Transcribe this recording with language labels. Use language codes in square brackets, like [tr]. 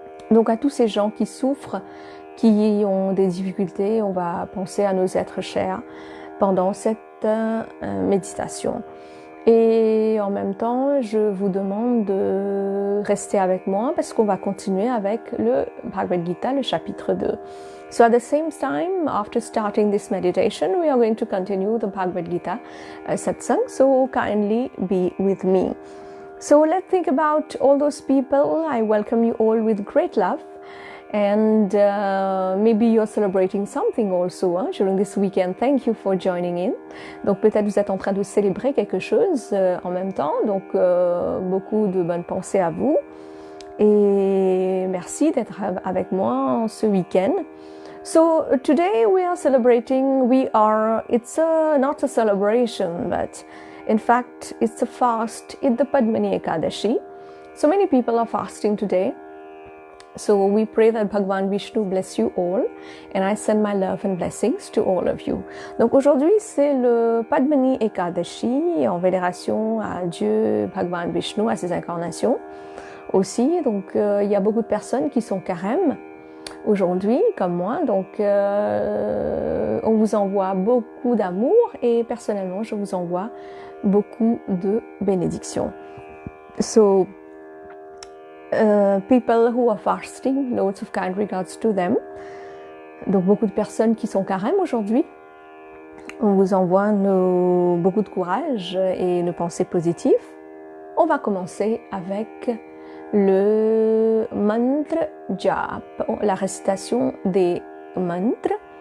[fr] Donc à tous ces gens qui souffrent, qui ont des difficultés, on va penser à nos êtres chers pendant cette méditation. Et en même temps, je vous demande de rester avec moi parce qu'on va continuer avec le Bhagavad Gita, le chapitre 2. [en] So at the same time, after starting this meditation, we are going to continue the Bhagavad Gita satsang. So kindly be with me. So let's think about all those people. I welcome you all with great love. And maybe you're celebrating something also during this weekend. Thank you for joining in. [fr] Donc peut-être vous êtes en train de célébrer quelque chose en même temps. Donc beaucoup de bonnes pensées à vous. Et merci d'être avec moi ce week-end. [en] So today we are celebrating. It's not a celebration, but in fact it's a fast. It's the Padmini Ekadashi. So many people are fasting today. So we pray that Bhagavan Vishnu bless you all and I send my love and blessings to all of you. [fr] Donc aujourd'hui c'est le Padmini Ekadashi en vénération à Dieu Bhagavan Vishnu, à ses incarnations aussi. Donc il y a beaucoup de personnes qui sont carêmes aujourd'hui comme moi. Donc on vous envoie beaucoup d'amour et personnellement je vous envoie beaucoup de bénédictions. [en] So people who are fasting, loads of kind regards to them. [fr] Donc beaucoup de personnes qui sont carêmes aujourd'hui. On vous envoie beaucoup de courage et nos pensées positives. On va commencer avec le mantra jap, la récitation des mantras.